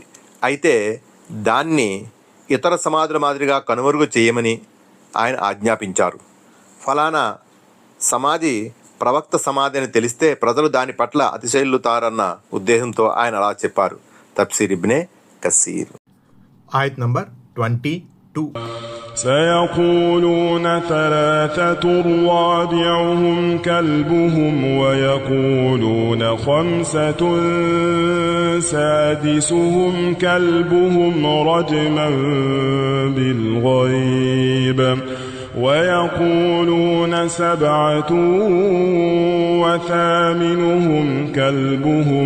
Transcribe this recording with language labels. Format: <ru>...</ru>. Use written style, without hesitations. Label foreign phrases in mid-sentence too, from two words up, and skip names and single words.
<te>అయితే దాన్ని ఇతర సమాధుల మాదిరిగా కనుమరుగు చేయమని ఆయన ఆజ్ఞాపించారు. ఫలానా సమాధి ప్రవక్త సమాధి అని తెలిస్తే ప్రజలు దాని పట్ల అతిశయిల్లుతారన్న ఉద్దేశంతో ఆయన అలా చెప్పారు. తఫ్సీర్ ఇబ్నే కసీర్. ఆయత్ నంబర్ 22.</te> <ar>سيقولون ثلاثة رابعهم كلبهم ويقولون خمسة سادسهم كلبهم رجما بالغيب ويقولون سبعة وثامنهم كلبهم</ar>